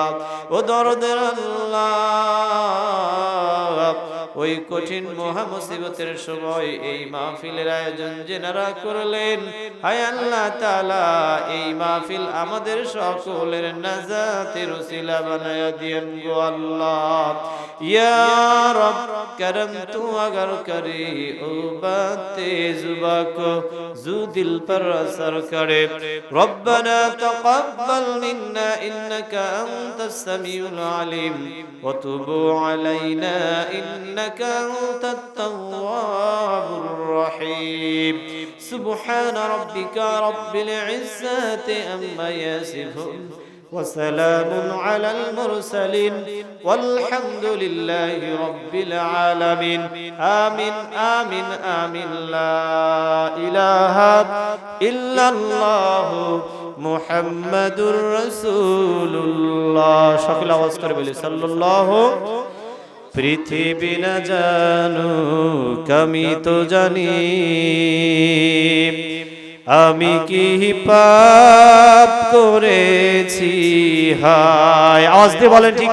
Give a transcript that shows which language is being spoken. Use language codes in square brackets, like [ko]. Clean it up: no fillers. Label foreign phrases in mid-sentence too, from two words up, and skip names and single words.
[bn] ও দরদের আল্লাহ, ওই কঠিন মহা মুসিবতের সময় এই মাহফিলের আয়োজন যেনারা করলেন, হায় আল্লাহ তাআলা এই মাহফিল আমাদের সকলের নাজাতের উসিলা বানায়া দিয়েন গো আল্লাহ। [ar] يا رب [ur] کرم تو اگر کرے او باتے جبا کو جو دل پر اثر کرے. [ar] ربنا تقبل منا إنك أنت السميع العليم و تب علينا إنك أنت التواب الرحيم. سبحان ربك رب العزة عما يصفون وسلام على المرسلين والحمد لله رب العالمين آمين آمين آمين لا إله إلا الله محمد رسول الله [bn] সকল আওয়াজ করে বলি সাল্লাল্লাহু পৃথিবী না জানুক আমি তো জানি আমি কি পাপ করেছি হায় আওয়াজ দিয়ে বলেন ঠিক